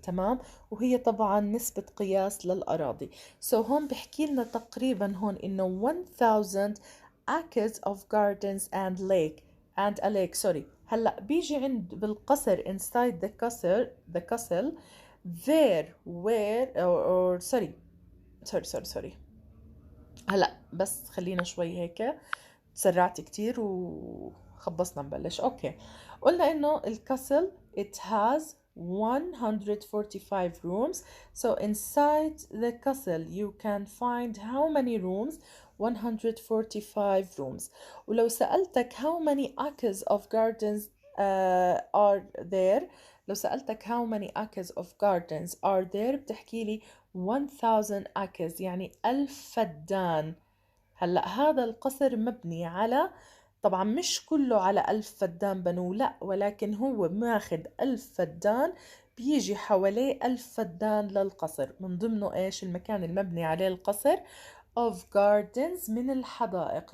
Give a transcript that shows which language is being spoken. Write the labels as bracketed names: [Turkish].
[Arabic] تمام، وهي طبعا نسبة قياس للأراضي. [English] so [Arabic] هون بحكي لنا تقريبا هون إنه [English] 1000 acres of gardens and a lake. [Arabic] هلأ بيجي عند بالقصر [English] inside the castle there were or sorry [Arabic] هلا بس خلينا شوي هيك تسرعت كتير وخبصنا نبلش. اوكي قلنا انه الكاسل [English] it has 145 rooms. so inside the castle you can find how many rooms؟ 145 rooms. [Arabic] ولو سألتك [English] how many acres of gardens are there؟ [Arabic] لو سألتك how many acres of gardens are there بتحكي لي 1000 acres يعني 1000 فدان. هلأ هذا القصر مبني على طبعا مش كله على 1000 فدان بنوه لا، ولكن هو ماخد 1000 فدان، بيجي حواليه 1000 فدان للقصر، من ضمنه إيش المكان المبني عليه القصر [English] of gardens [Arabic] من الحدائق.